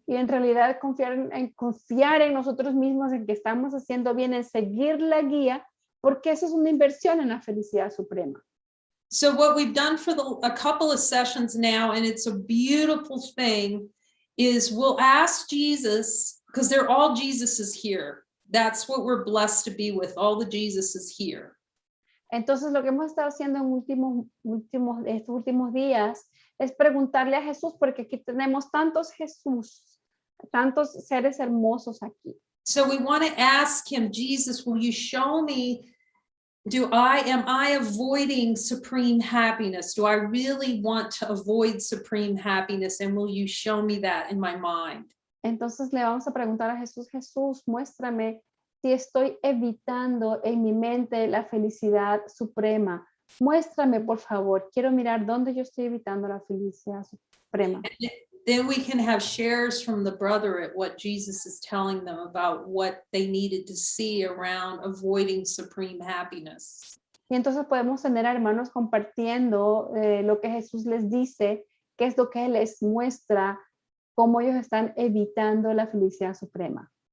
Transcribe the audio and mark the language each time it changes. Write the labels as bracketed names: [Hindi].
[Spanish] Y en realidad confiar en nosotros mismos, en que estamos haciendo bien, en seguir la guía, porque eso es una inversión en la felicidad suprema. [English] So what we've done for a couple of sessions now, and it's a beautiful thing, is we'll ask Jesus, because they're all Jesuses here. That's what we're blessed to be with, all the Jesuses here. [Spanish] Entonces lo que hemos estado haciendo en estos últimos días es preguntarle a Jesús, porque aquí tenemos tantos Jesús, tantos seres hermosos aquí. [English] So we want to ask him, Jesus, will you show me, am I avoiding supreme happiness? Do I really want to avoid supreme happiness? And will you show me that in my mind? [Spanish] Entonces le vamos a preguntar a Jesús, Jesús, muéstrame si estoy evitando en mi mente la felicidad suprema. Muéstrame, por favor. Quiero mirar dónde yo estoy evitando la felicidad suprema. [English] Then we can have shares from the brother at what Jesus is telling them about what they needed to see around avoiding supreme happiness. [Spanish] Y entonces podemos tener a hermanos compartiendo lo que Jesús les dice, qué es lo que les muestra, cómo ellos están evitando la felicidad suprema.